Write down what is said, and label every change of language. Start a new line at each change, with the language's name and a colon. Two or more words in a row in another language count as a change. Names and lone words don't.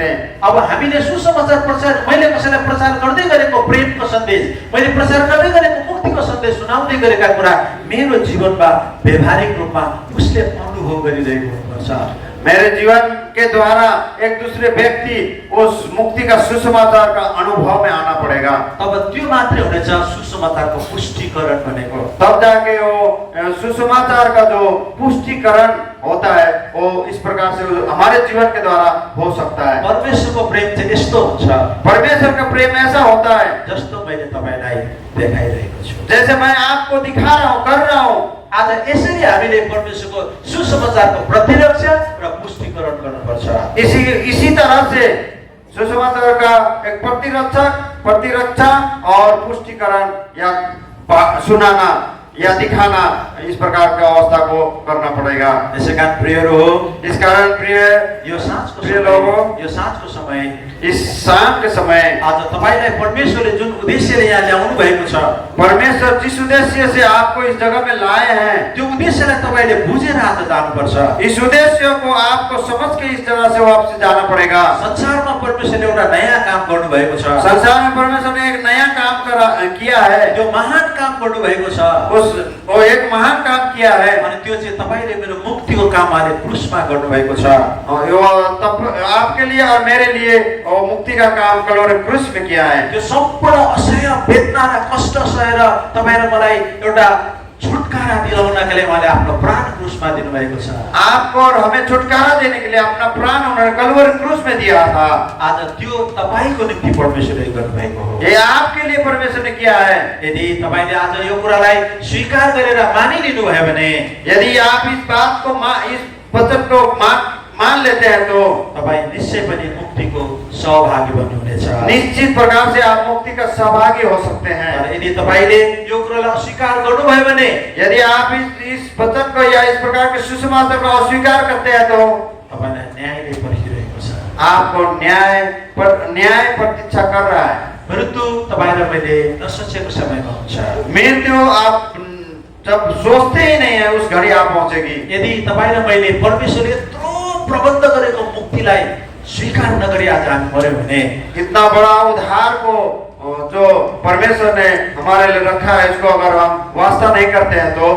Nepali: अब हामीले सुसमाचार प्रचार, मैले कसैलाई प्रचार गर्दै गरेको प्रेमको सन्देश, मैले प्रचार गर्दै गरेको मुक्तिको सन्देश सुनाउँदै गरेका कुरा मेरो जीवनमा व्यवहारिक रूपमा उसले अनुभव गरिरहेको हुनुपर्छ।
Hindi: मेरे जीवन के द्वारा एक दूसरे व्यक्ति उस मुक्ति का सुसमाचार का अनुभव में आना पड़ेगा।
Nepali: तब त्यो मात्रै हुनेछ सुसमाचारको पुष्टिकरण भनेको।
Hindi: तब जाके वो सुसमाचार का जो पुष्टिकरण होता है वो इस प्रकार से हमारे जीवन के द्वारा हो सकता है।
Nepali: परमेश्वरको प्रेम चाहिँ यस्तो हुन्छ,
Hindi: परमेश्वर का प्रेम ऐसा होता है
Nepali: जस्तो मैले तपाईलाई देखाइरहेको छु।
Hindi: जैसे मैं आपको दिखा रहा हूँ, कर रहा हूँ।
Nepali: आज यसरी हामीले परमेश्वरको सुसमाचारको प्रतिरक्षा र पुष्टिकरण गर्नुपर्छ।
Hindi: इसी तरह से सुसमाचार का एक प्रतिरक्षा और पुष्टिकरण या सुनाना या दिखाना, इस प्रकार का अवस्था को करना पड़ेगा।
Nepali: यसै कारण प्रियहरू हो,
Hindi: इस कारण प्रिय लोगों,
Nepali: यो साँझको समय,
Hindi: इस शाम के समय
Nepali: आज तपाईलाई परमेश्वरले जुन उद्देश्यले यहाँ ल्याउनु भएको छ,
Hindi: परमेश्वर जिस उद्देश्य से आपको इस जगह में लाए हैं,
Nepali: त्यो उद्देश्यलाई तपाईले बुझेर आज जानुपर्छ।
Hindi: इस उद्देश्य को आपको समझ के इस जगह से वापस जाना पड़ेगा।
Nepali: संसारमा परमेश्वरले एउटा नयाँ काम गर्नु भएको छ।
Hindi: संसार में परमेश्वर ने एक नया काम किया है,
Nepali: त्यो महान काम गर्नु भएको छ।
Hindi: वो एक महान काम किया है,
Nepali: अनि त्यो चाहिँ तपाईले मेरो मुक्तिको काम अहिले क्रुसमा गर्नु भएको छ।
Hindi: यो आपके लिए और मेरे लिए वो मुक्ति का काम कलोरी क्रूस में किया है।
Nepali: त्यो सम्पूर्ण असह्य वेदना र कष्ट सहेर तपाईँ र मलाई एउटा छुटकारा दिलाउनका लागि उहाँले आफ्नो प्राण क्रुसमा दिनुभएको छ।
Hindi: आपको और हमें छुटकारा देने के लिए अपना प्राण उन्होंने कलवरी क्रूस में दिया था।
Nepali: आज त्यो तपाईको निम्ति परमेश्वरले गर्नुभएको हो।
Hindi: ये आपके लिए परमेश्वर ने किया है।
Nepali: यदि तपाईले आज यो कुरालाई स्वीकार गरेर मानिलिनु भयो भने,
Hindi: यदि आप इस बात को इस वचन को मान लेते हैं तो
Nepali: तपाईँ निश्चय पनि मुक्तिको सहभागी बन्नुहुनेछ।
Hindi: निश्चित प्रकार से आप मुक्ति का सहभागी हो सकते हैं।
Nepali: तर यदि तपाईले यो कुरालाई अस्वीकार गर्नुभयो भने,
Hindi: यदि आप इस वचन को या इस प्रकार के सुसमाचार को अस्वीकार करते हैं तो
Nepali: तपाईलाई न्यायले पर्खिरहेको छ।
Hindi: आपको न्याय प्रतीक्षा कर रहा है।
Nepali: मृत्यु तपाईँ र मैले नसोचेको समयमा हुन्छ।
Hindi: मृत्यु आप जब सोचते ही नहीं है उस घड़ी आप पहुंचेगी।
Nepali: यदि तपाईँ र मैले परमेश्वरले यत्रो प्रबन्ध गरेको मुक्तिलाई स्वीकार नगरी आज हामी मर्यो भने,
Hindi: इतना बड़ा उद्धार को जो परमेश्वर ने हमारे लिए रखा है इसको अगर हम वास्ता नहीं करते हैं तो